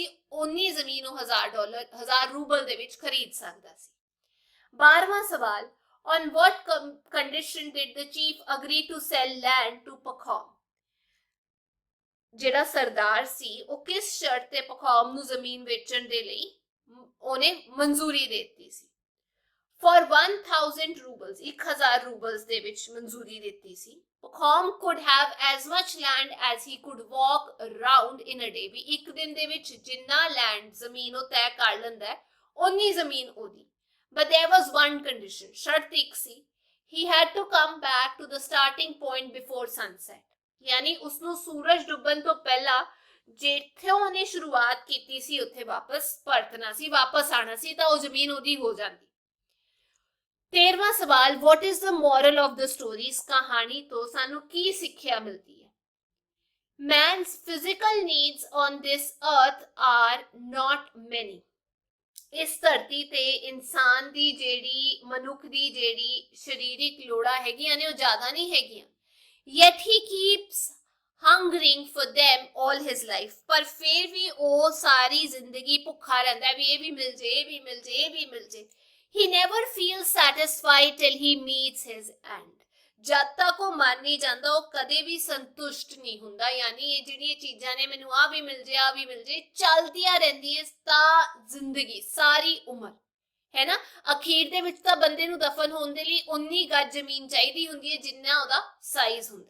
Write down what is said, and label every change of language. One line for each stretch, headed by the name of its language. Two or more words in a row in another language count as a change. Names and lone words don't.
Punjabi: ਉਨੀ ਜ਼ਮੀਨ ਉਹ 1000 ਰੂਬਲ ਦੇ ਵਿੱਚ ਖਰੀਦ ਸਕਦਾ ਸੀ. 12ਵਾਂ ਸਵਾਲ,
English: On what condition did the chief agree to sell land to Pakhom?
Punjabi: ਜਿਹੜਾ ਸਰਦਾਰ ਸੀ ਉਹ ਕਿਸ ਸ਼ਰਤ ਤੇ Pakhom ਨੂੰ ਜ਼ਮੀਨ ਵੇਚਣ ਦੇ ਲਈ ਉਹਨੇ ਮਨਜ਼ੂਰੀ ਦੇ ਦਿੱਤੀ ਸੀ।
English: For 1000 rubles, 1000 rubles
Punjabi: ਦੇ ਵਿੱਚ ਮਨਜ਼ੂਰੀ ਦਿੱਤੀ ਸੀ।
English: Pakhom could have as much land as he could walk around in a day,
Punjabi: ਵੀ ਇੱਕ ਦਿਨ ਦੇ ਵਿੱਚ ਜਿੰਨਾ ਲੈਂਡ ਜ਼ਮੀਨ ਉਹ ਤੈਅ ਕਰ ਲੈਂਦਾ ਉਨੀ ਜ਼ਮੀਨ ਉਹਦੀ।
English: But there was one condition,
Punjabi: ਸ਼ਰਤ ਇੱਕ ਸੀ,
English: he had to come back to the starting point before sunset,
Punjabi: ਯਾਨੀ ਉਸਨੂੰ ਸੂਰਜ ਡੁੱਬਣ ਤੋਂ ਪਹਿਲਾਂ ਜਿੱਥੇ ਉਹਨੇ ਸ਼ੁਰੂਆਤ ਕੀਤੀ ਸੀ ਉੱਥੇ ਵਾਪਸ ਪਰਤਣਾ ਸੀ, ਵਾਪਸ ਆਣਾ ਸੀ, ਤਾਂ ਉਹ ਜ਼ਮੀਨ ਉਹਦੀ ਹੋ ਜਾਂਦੀ। 13ਵਾਂ ਸਵਾਲ,
English: what is the moral of the story?
Punjabi: ਇਸ ਕਹਾਣੀ ਤੋਂ ਸਾਨੂੰ ਕੀ ਸਿੱਖਿਆ ਮਿਲਦੀ ਹੈ?
English: Man's physical needs on this earth are not many.
Punjabi: ਇਸ ਧਰਤੀ ਤੇ ਇਨਸਾਨ ਦੀ ਜਿਹੜੀ ਮਨੁੱਖ ਦੀ ਜਿਹੜੀ ਸਰੀਰਿਕ ਲੋੜਾਂ ਹੈਗੀਆਂ ਨੇ ਉਹ ਜ਼ਿਆਦਾ ਨਹੀਂ ਹੈਗੀਆਂ।
English: Yet he keeps hungering for them all his life.
Punjabi: ਪਰ ਫਿਰ ਵੀ ਉਹ ਸਾਰੀ ਜ਼ਿੰਦਗੀ ਭੁੱਖਾ ਰਹਿੰਦਾ ਵੀ ਇਹ ਵੀ ਮਿਲ ਜੇ, ਇਹ ਵੀ ਮਿਲ ਜੇ, ਇਹ ਵੀ ਮਿਲ ਜੇ।
English: He never feels satisfied till he meets his end.
Punjabi: ਜਦ ਤੱਕ ਉਹ ਮਰ ਨਹੀਂ ਜਾਂਦਾ ਉਹ ਕਦੇ ਵੀ ਸੰਤੁਸ਼ਟ ਨਹੀਂ ਹੁੰਦਾ, ਯਾਨੀ ਇਹ ਜਿਹੜੀਆਂ ਚੀਜ਼ਾਂ ਨੇ ਮੈਨੂੰ ਆ ਵੀ ਮਿਲ ਜੇ, ਆ ਵੀ ਮਿਲ ਜੇ, ਚੱਲਦੀਆਂ ਰਹਿੰਦੀਆਂ ਤਾਂ ਜ਼ਿੰਦਗੀ ਸਾਰੀ ਉਮਰ ਹੈ ਨਾ। ਅਖੀਰ ਦੇ ਵਿੱਚ ਤਾਂ ਬੰਦੇ ਨੂੰ ਦਫਨ ਹੋਣ ਦੇ ਲਈ ਉਨੀ ਗੱਜ ਜ਼ਮੀਨ ਚਾਹੀਦੀ ਹੁੰਦੀ ਹੈ ਜਿੰਨਾ ਉਹਦਾ ਸਾਈਜ਼ ਹੁੰਦਾ।